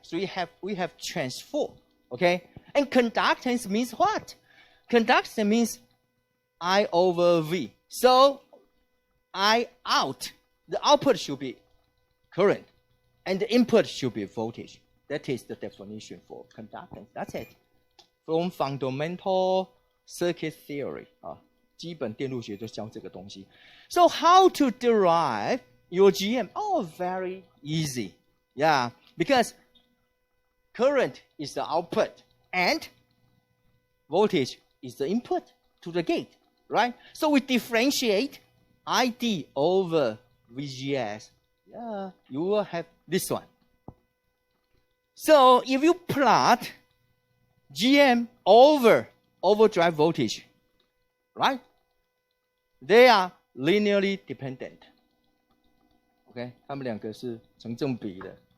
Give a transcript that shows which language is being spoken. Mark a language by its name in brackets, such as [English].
[English] So we have transfer. Okay? And conductance means what? Conductance means I over V. So I out, the output should be current, and the input should be voltage. That is the definition for conductance. That's it. From fundamental circuit theory, [Chinese] 基本电路学就教这个东西. [English] So how to derive your GM? Oh, very easy. Yeah, because current is the output and voltage is the input to the gate, right? So we differentiate ID over VGS. Yeah, you will have this one. So if you plot GM over overdrive voltage, right? They are linearly dependent. [Chinese] Okay, 它们两个是成正比的.